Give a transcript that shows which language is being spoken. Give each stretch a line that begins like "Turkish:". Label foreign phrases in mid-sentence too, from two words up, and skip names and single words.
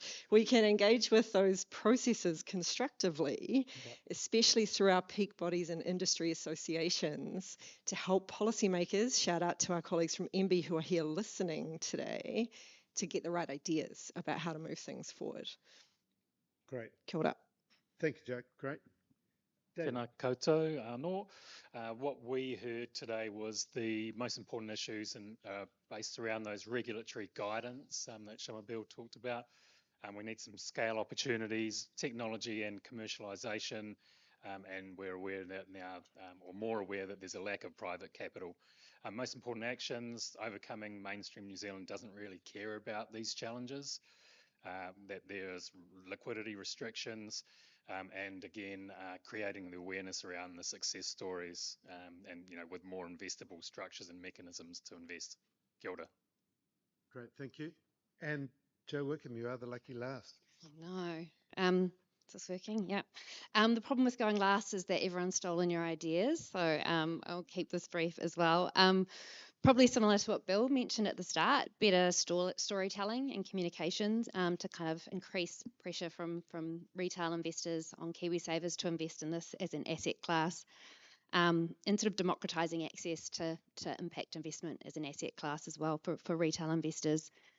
English: We can engage with those processes constructively, especially through our peak bodies and industry associations, to help policymakers, shout out to our colleagues from MB who are here listening today, to get the right ideas about how to move things forward. Great.
Māori: Kia ora.
English: Thank you, Jack. Great. David.
Māori: Tēnā koutou anō.
English: What we heard today was the most important issues and based around those regulatory guidance that Shamubeel talked about. We need some scale opportunities, technology and commercialisation, and we're aware that now, or more aware that there's a lack of private capital. Most important actions, overcoming mainstream New Zealand doesn't really care about these challenges, that there's liquidity restrictions, and again, creating the awareness around the success stories, and with more investable structures and mechanisms to invest.
Māori: Kia ora.
English: Great, thank you. And Joe Wickham, you are the lucky last. No. Is this working? Yeah. The problem with going last is that everyone's stolen your ideas. So I'll keep this brief as well. Probably similar to what Bill mentioned at the start, better storytelling and communications to kind of increase pressure from retail investors on Kiwi savers to invest in this as an asset class, and sort of democratising access to impact investment as an asset class as well for retail investors.